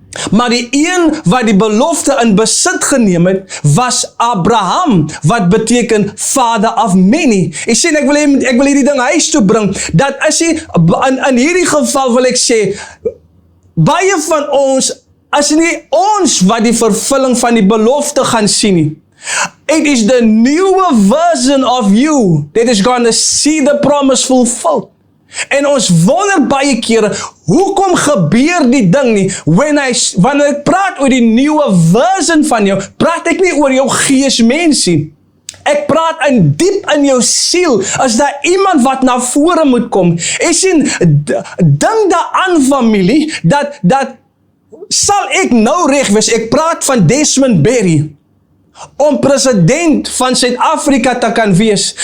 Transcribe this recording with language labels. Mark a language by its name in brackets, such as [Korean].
[Afrikaans] Maar die een wat die belofte in besit geneem het, was Abraham, wat beteken [English] father of many. [Afrikaans] Jy sien, ek wil hierdie ding huis toe bring, dat as jy, in hierdie geval wil ek sê, baie van ons, as nie ons wat die vervulling van die belofte gaan sien nie. [English] It is the newer version of you that is going to see the promise fulfilled. [Afrikaans] En ons wonder baie kere, hoekom gebeur die ding nie? Wanneer ek praat oor die nuwe version van jou, praat ek nie oor jou geesmensie. Ek praat diep in jou siel, as daar iemand wat na vore moet kom. Ek sien, dink daaraan familie, dat sal ek nou reg wees, ek praat van Desmond Barry, om president van Suid-Afrika te kan wees.